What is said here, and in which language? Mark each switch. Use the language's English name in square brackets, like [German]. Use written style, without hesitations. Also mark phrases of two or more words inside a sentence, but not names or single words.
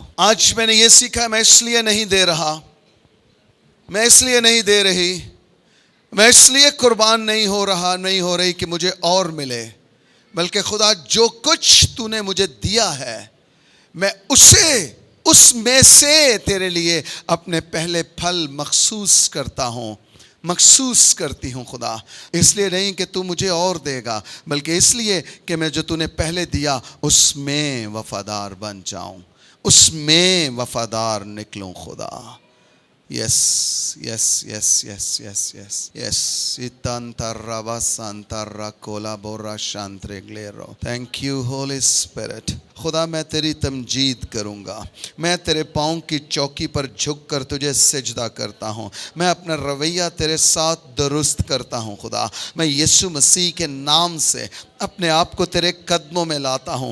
[Urdu] آج میں نے یہ سیکھا، میں اس لیے نہیں دے رہا، میں اس لیے نہیں دے رہی، میں اس لیے قربان نہیں ہو رہا، نہیں ہو رہی کہ مجھے اور ملے، بلکہ خدا جو کچھ تو نے مجھے دیا ہے میں اس میں سے تیرے لیے اپنے پہلے پھل مخصوص کرتا ہوں، مخصوص کرتی ہوں خدا. اس لیے نہیں کہ تو مجھے اور دے گا، بلکہ اس لیے کہ میں جو تو نے پہلے دیا اس میں وفادار بن جاؤں، اس میں وفادار نکلوں خدا. [English] yes yes yes yes yes yes yes. اتانترا سانترا کولا بورا شانترگلیرو. thank you Holy Spirit. [Urdu] خدا میں تیری تمجید کروں گا، میں تیرے پاؤں کی چوکی پر جھک کر تجھے سجدہ کرتا ہوں. میں اپنا رویہ تیرے ساتھ درست کرتا ہوں خدا. میں یسوع مسیح کے نام سے اپنے آپ کو تیرے قدموں میں لاتا ہوں.